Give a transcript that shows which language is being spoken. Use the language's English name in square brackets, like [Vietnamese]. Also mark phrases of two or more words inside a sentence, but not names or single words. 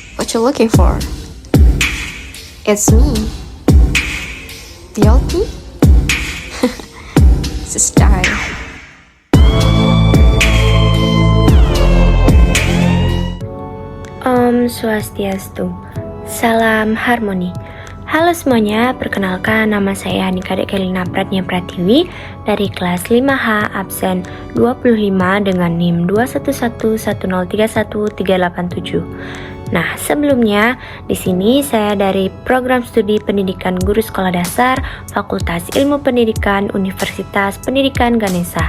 [English] what you're looking for. It's me, the old me. It's a style. [Balinese] Om Swastiastu, [Indonesian] salam harmoni. Halo semuanya, perkenalkan nama saya Hanika Dekelina Pratnya Pratiwi dari kelas 5H absen 25 dengan NIM 21110313887. Nah, sebelumnya di sini saya dari Program Studi Pendidikan Guru Sekolah Dasar Fakultas Ilmu Pendidikan Universitas Pendidikan Ganesha.